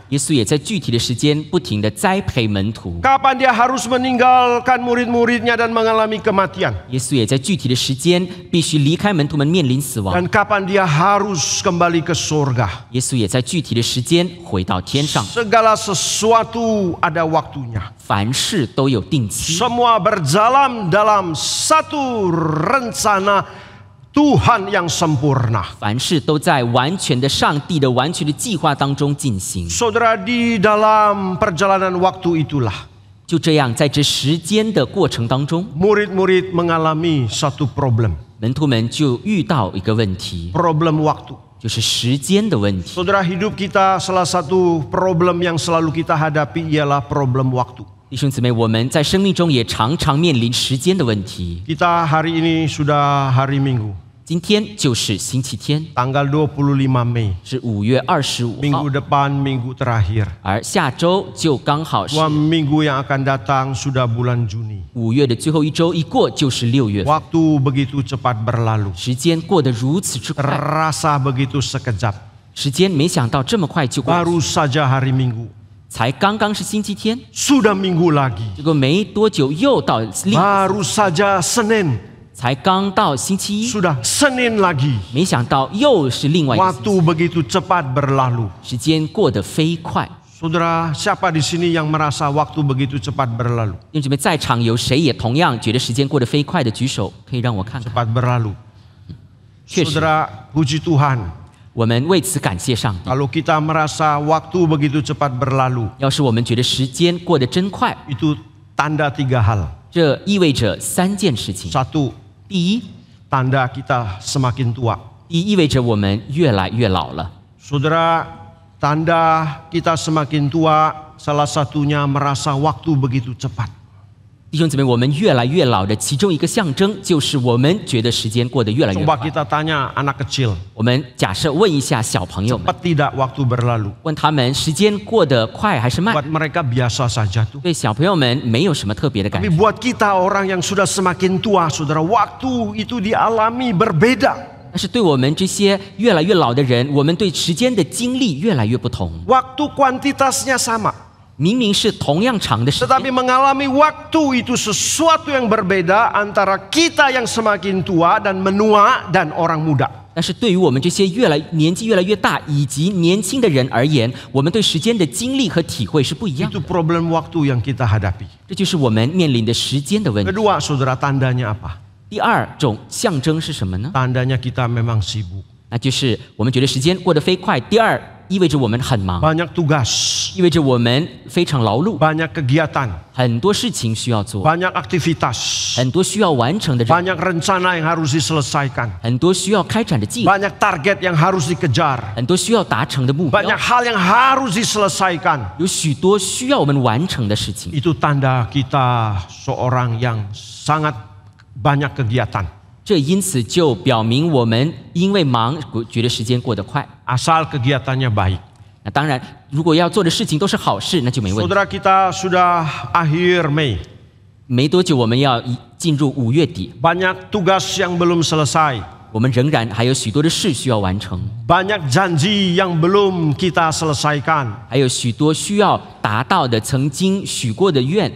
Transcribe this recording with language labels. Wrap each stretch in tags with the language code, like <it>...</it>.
<zh>耶稣也在具体的时间不停地栽培门徒。</zh> <id>Kapan dia harus meninggalkan murid-muridnya dan mengalami kematian?</id> <zh>耶稣也在具体的时间必须离开门徒们，面临死亡。</zh> <id>Dan kapan dia harus kembali ke surga?</id> <zh>耶稣也在具体的时间回到天上。</zh> <id>Segala sesuatu ada waktunya.</id> <zh>凡事都有定期，</zh> <id>Semua berjalan dalam satu rencana Tuhan yang sempurna.</id> <zh>凡事都在完全的上帝的完全的计划当中进行。</zh> <id>Saudara, di dalam perjalanan waktu itulah</id> <zh>就这样，在这时间的过程当中，</zh> <id>murid-murid mengalami satu problem.</id> <zh>门徒们就遇到一个问题，</zh> <id>Problem waktu.</id> <zh>就是时间的问题。</zh> <id>Saudara, hidup kita salah satu problem yang selalu kita hadapi ialah problem waktu.</id> <zh>弟兄姊妹，我们在生命中也常常面临时间的问题。</zh> <id>Kita hari ini sudah hari Minggu,</id> <zh>今天就是星期天，</zh> <id>tanggal 25 Mei.</id> <zh>是5月25</zh> <id>Minggu</id> <zh>号，</zh> <id>depan minggu terakhir.</id> <zh>而下周就刚好是</zh> <id>Dua minggu yang akan datang sudah bulan Juni.</id> <zh>5月的最后一周，一过就是6月份。</zh> <id>Waktu begitu cepat berlalu.</id> <zh>时间过得如此之快，</zh> <id>Terasa begitu sekejap.</id> <zh>时间没想到这么快就过去，</zh> <id>Baru saja hari Minggu.</id> <zh>才刚刚是星期天，</zh> <id>Sudah minggu lagi.</id> <zh>结果没多久又到</zh> <id>Baru saja Senin.</id> <zh>才刚到星期一，</zh> <id>Sudah Senin lagi.</id> <zh>没想到又是另外一个星期。</zh> <id>Waktu begitu cepat berlalu.</id> <zh>时间过得飞快。</zh> <id>Saudara, siapa di sini yang merasa waktu begitu cepat berlalu?</id> <zh>弟兄姊妹，在场有谁也同样觉得时间过得飞快的举手，可以让我看看。</zh> <id>Cepat berlalu.</id> <zh>确实，</zh> <id>Saudara, puji Tuhan.</id> <zh>我们为此感谢上帝。</zh> <id>Kalau kita merasa waktu begitu cepat berlalu,</id> <zh>要是我们觉得时间过得真快，</zh> <id>itu tanda 3 hal.</id> <zh>这意味着3件事情。</zh> <id>Satu,</id> <zh>第一，</zh> <id>tanda kita semakin tua.</id> <zh>第一，意味着我们越来越老了。</zh> <id>Saudara, tanda kita semakin tua salah satunya merasa waktu begitu cepat.</id> <zh>弟兄姊妹，我们越来越老的其中一个象征，就是我们觉得时间过得越来越</zh> <id>Coba</id> <zh>快。</zh> <id>kita tanya anak kecil,</id> <zh>我们假设问一下小朋友们，</zh> <id>cepat tidak waktu berlalu?</id> <zh>问他们时间过得快还是慢？</zh> <id>Buat mereka biasa saja tuh.</id> <zh>对小朋友们没有什么特别的感</zh> <id>Tapi</id> <zh>觉，</zh> <id>buat kita orang yang sudah semakin tua, saudara, waktu itu dialami berbeda.</id> <zh>但是对我们这些越来越老的人，我们对时间的经历越来越不同。</zh> <id>Waktu kuantitasnya sama,</id> <zh>明明是同样长的时间，</zh> <id>tetapi mengalami waktu itu sesuatu yang berbeda antara kita yang semakin tua dan menua dan orang muda.</id> <zh>但是对于我们这些年纪越来越大以及年轻的人而言，我们对时间的经历和体会是不一样的。</zh> <id>Itu problem waktu yang kita hadapi.</id> <zh>这就是我们面临的时间的问题。</zh> <id>Kedua, saudara, tandanya apa?</id> <zh>第二种象征是什么呢？</zh> <id>Tandanya kita memang sibuk.</id> <zh>那就是我们觉得时间过得飞快。第二，意味着我们很忙，</zh> <id>Banyak tugas,</id> <zh>意味着我们非常劳碌，</zh> <id>banyak kegiatan,</id> <zh>很多事情需要做，</zh> <id>banyak aktivitas,</id> <zh>很多需要完成的任务，</zh> <id>banyak rencana yang harus diselesaikan,</id> <zh>很多需要开展的计划，</zh> <id>banyak target yang harus dikejar,</id> <zh>很多需要达成的目标，</zh> <id>banyak hal yang harus diselesaikan.</id> <zh>有许多需要我们完成的事情。</zh> <id>Itu tanda kita seorang yang sangat banyak kegiatan.</id> <zh>这因此就表明我们因为忙，觉得时间过得快。</zh> <id>Asal kegiatannya baik.</id> <zh>那当然，如果要做的事情都是好事，那就没问题。</zh> <id>Saudara, kita sudah akhir Mei.</id> <zh>没多久我们要进入5月底，</zh> <id>Banyak tugas yang belum selesai.</id> <zh>我们仍然还有许多的事需要完成，</zh> <id>Banyak janji yang belum kita selesaikan.</id> <zh>还有许多需要达到的曾经许过的愿，</zh>